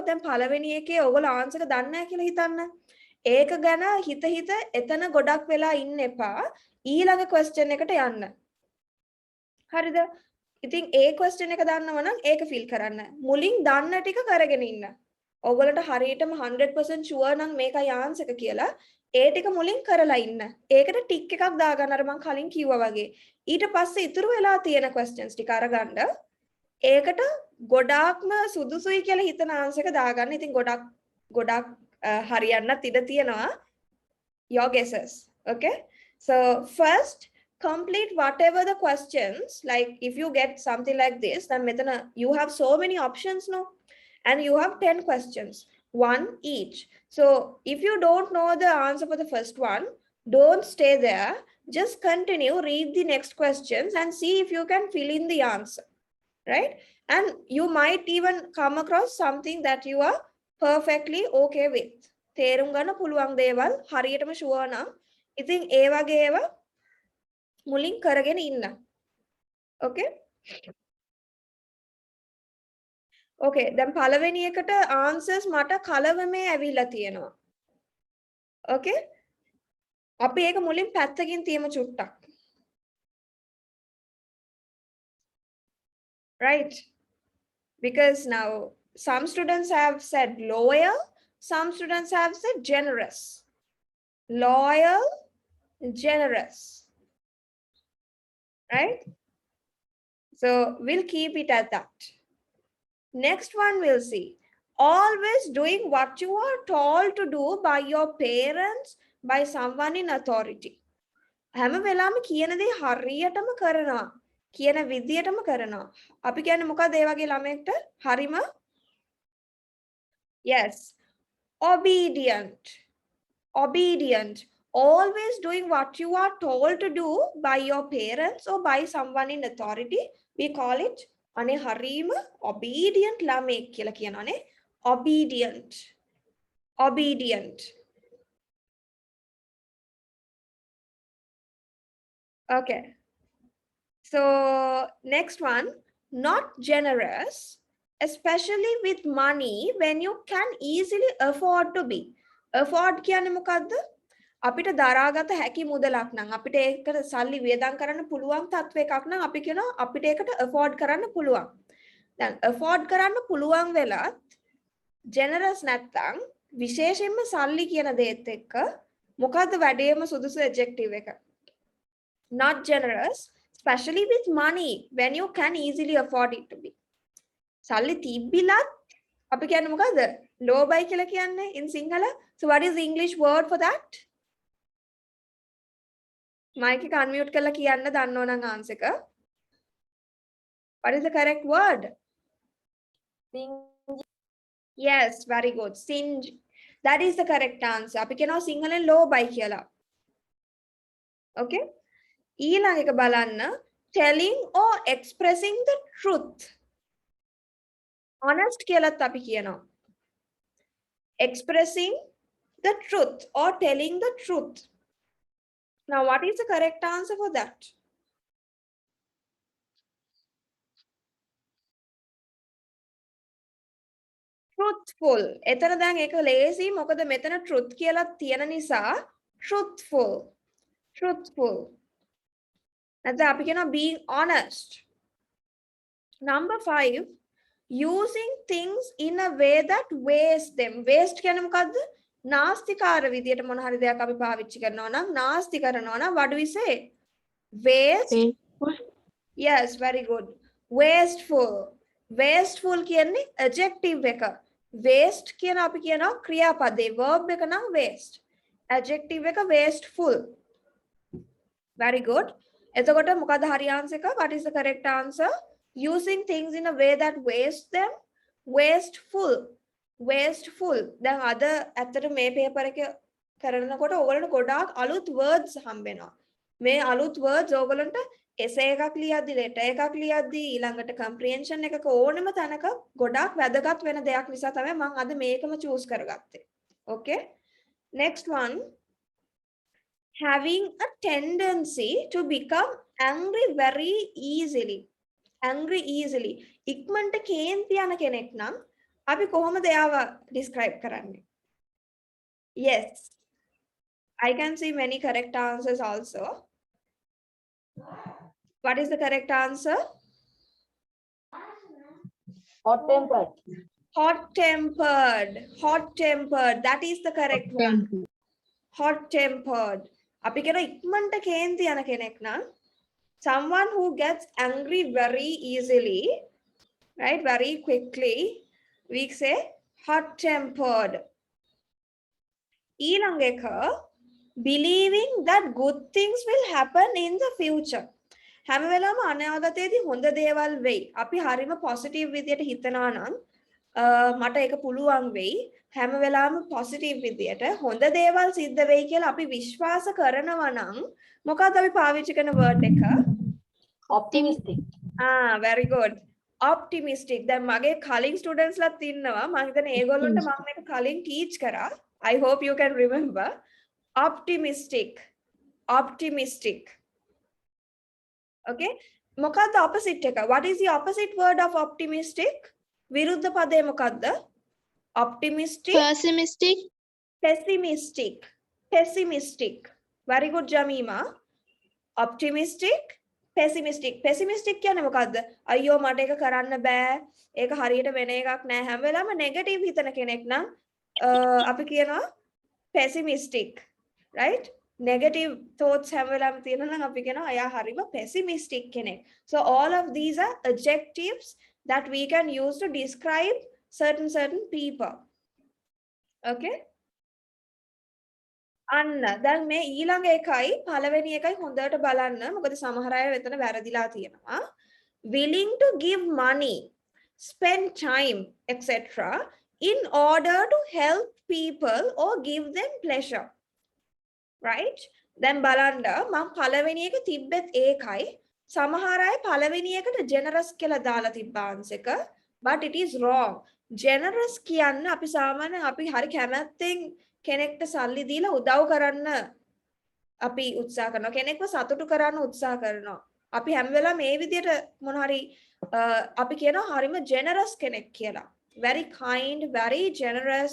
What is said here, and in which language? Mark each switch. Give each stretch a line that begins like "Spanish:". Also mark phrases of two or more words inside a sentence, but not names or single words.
Sinhala: දැන් පළවෙනි එකේ ඔයගොල්ලෝ ආන්සර් එක දන්නේ නැහැ කියලා හිතන්න ඒක ගැන හිත එතන ගොඩක් වෙලා ඉන්න එපා ඊළඟ ක්වෙස්චන් එකට යන්න හරිද ඉතින් ඒ ක්වෙස්චන් එක දන්නව නම් ඒක ෆීල් කරන්න මුලින් දන්න ටික කරගෙන ඉන්න ඔයගොල්ලන්ට හරියටම 100% ෂුවර් නම් මේකයි ආන්සර් එක කියලා ඒ ටික මුලින් කරලා ඉන්න ඒකට ටික් එකක් දාගන්න අර මම කලින් කිව්වා වගේ ඊට පස්සේ ඉතුරු වෙලා තියෙන ක්වෙස්චන්ස් ටික අරගන්න ඒකට ගොඩාක්ම සුදුසුයි කියලා හිතන ආන්සර් එක දාගන්න ඉතින් ගොඩක් හරියන්නත් ඉඩ තියෙනවා
English: your guesses okay so first complete whatever the questions like if you get something like this then metana you have so many options no and you have 10 questions one each so if you don't know the answer for the first one don't stay there just continue read the next questions and see if you can fill in the answer right and you might even come across something that you are perfectly okay with
Sinhala: තේරුම් ගන්න පුළුවන් දේවල් හරියටම ෂුවර් නම් ඉතින් ඒ වගේ ඒවා මුලින් කරගෙන ඉන්න
English: okay
Sinhala: okay දැන් පළවෙනි එකට answers මට කලවමේ ඇවිල්ලා තියෙනවා okay අපි ඒක මුලින් පැත්තකින් තියමු චුට්ටක්
English: right because now some students have said loyal some students have said generous loyal generous right So we'll keep it at that. Next one we'll see. Always doing what you are told to do by your parents, by someone in authority.
Sinhala: හැම වෙලාවෙම කියන දේ හරියටම කරනවා. කියන විදියටම කරනවා. අපි කියන්නේ මොකද ඒ වගේ ළමයෙක්ට? හරිම yes.
English: Obedient. Obedient. Always doing what you are told to do by your parents or by someone in authority. We call it
Sinhala: අනේ හරීම obedient ළමයෙක් කියලා කියනවානේ.
English: Obedient. Obedient. Okay. So next one, not generous, especially with money when you can easily afford to be.
Sinhala: Afford කියන්නේ මොකද්ද? අපිට දරාගත හැකි මුදලක් නම් අපිට ඒකට සල්ලි වියදම් කරන්න පුළුවන් තත්වයකක් නම් අපි කියනවා අපිට ඒකට afford කරන්න පුළුවන්. දැන් afford කරන්න පුළුවන් වෙලත් generous නැත්නම් විශේෂයෙන්ම සල්ලි කියන දේත් එක්ක මොකද්ද වැඩේම සුදුසු adjective එක?
English: Not generous, especially with money when you can easily afford it to be.
Sinhala: සල්ලි තිබ්බිලත් අපි කියන්නේ මොකද්ද? ලෝභයි කියලා කියන්නේ
English: in Sinhala. So what is the English word for that?
Sinhala: Mic එක unmute කරලා කියන්න දන්නවනම් answer එක.
English: What is the correct word? Yes, very good. Stingy. That is the correct answer.
Sinhala: අපි කියනවා සිංහලෙන් ලෝභයි කියලා. Okay? ඊළඟ එක බලන්න
English: telling or expressing the truth.
Sinhala: Honest කියලාත් අපි කියනවා.
English: Expressing the truth or telling the truth. Now what is the correct answer for that? Truthful.
Sinhala: එතන දැන් ඒක ලේසි මොකද මෙතන truth කියලා තියෙන නිසා truthful.
English: Truthful.
Sinhala: නැත්නම් අපි කියනවා
English: being honest. Number 5, using things in a way that waste them.
Sinhala: Waste කියන්නේ මොකද්ද? නාස්තිකාර විදියට මොන හරි දෙයක් අපි පාවිච්චි කරනවා නම් නාස්ති කරනවා නම්
English: what do we say? Waste. Yes, very good. Wasteful. Wasteful
Sinhala: කියන්නේ adjective එක. Waste කියන අපි කියනවා ක්‍රියාපදේ verb එක නම් waste.
English: Adjective එක wasteful. Very good.
Sinhala: එතකොට මොකද හරි answer එක?
English: What is the correct answer? Using things in a way that waste them. Wasteful. Wasteful.
Sinhala: දැන් අද ඇත්තට මේ paper එක කරනකොට ඕගොල්ලන්ට ගොඩාක් අලුත් words හම්බෙනවා. මේ අලුත් words ඕගොල්ලන්ට essay එකක් ලියද්දි letter එකක් ලියද්දි ඊළඟට comprehension එකක ඕනෙම තැනක ගොඩාක් වැදගත් වෙන දෙයක් නිසා තමයි මම අද මේකම choose කරගත්තේ.
English: Okay? Next one. Having a tendency to become angry very easily. Angry easily.
Sinhala: ඉක්මනට කේන්ති යන කෙනෙක් නම් අපි කොහොමද එයාව describe කරන්නේ?
English: Yes. I can see many correct answers also. What is the correct answer? Hot tempered. Hot tempered. Hot tempered. That is the correct one. Hot tempered.
Sinhala: අපි කියන ඉක්මනට කේන්ති යන කෙනෙක් නම්
English: someone who gets angry very easily, right? Very quickly. We say hot tempered.
Sinhala: ඊළඟ එක
English: believing that good things will happen in the future.
Sinhala: හැම වෙලාවම අනාගතයේදී හොඳ දේවල් වෙයි. අපි හරිම positive විදියට හිතනවා නම් මට ඒක පුළුවන් වෙයි. හැම වෙලාවම positive විදියට හොඳ දේවල් සිද්ධ වෙයි කියලා අපි විශ්වාස කරනවා නම් මොකක්ද අපි පාවිච්චි කරන word එක?
English: Optimistic. Very good. Optimistic.
Sinhala: දැන් මගේ කලින් students ලත් ඉන්නවා. මම හිතන්නේ ඒගොල්ලන්ට මම මේක කලින් teach කරා.
English: I hope you can remember. Optimistic. Optimistic.
Sinhala: Okay? මොකක්ද opposite එක?
English: What is the opposite word of optimistic?
Sinhala: විරුද්ධ පදේ මොකක්ද?
English: Optimistic. Pessimistic. Pessimistic. Pessimistic. Very good, Jamima. Optimistic. Pessimistic. Pessimistic
Sinhala: කියන්නේ මොකක්ද? අයියෝ මට ඒක කරන්න බෑ. ඒක හරියට වෙන එකක් නෑ. හැම වෙලාවෙම negative හිතන කෙනෙක් නම් අපි කියනවා pessimistic. Right?
English: negative thoughts
Sinhala: හැම වෙලාවෙම තියෙනවා නම් අපි කියනවා එයා හරිම pessimistic කෙනෙක්.
English: So all of these are adjectives that we can use to describe certain people. Okay?
Sinhala: අන්න දැන් මේ ඊළඟ එකයි පළවෙනි එකයි හොඳට බලන්න. මොකද සමහර අය වෙතන වැරදිලා තියෙනවා.
English: Willing to give money, spend time, etc. in order to help people or give them pleasure. Right?
Sinhala: දැන් බලන්න මම පළවෙනි එක තිබ්බෙත් ඒකයි. සමහර අය පළවෙනි එකට generous කියලා දාලා තිබ්බ answer එක,
English: but it is wrong.
Sinhala: Generous කියන්නේ අපි සාමාන්‍යයෙන් අපි හරි කැමැත්තෙන් කෙනෙක්ට සල්ලි දීලා උදව් කරන්න අපි උත්සාහ කරනවා. කෙනෙක්ව සතුටු කරන්න උත්සාහ කරනවා. අපි හැම වෙලාවෙම මේ විදිහට මොන හරි අපි කියනවා හරිම generous කෙනෙක් කියලා.
English: Very kind, very generous.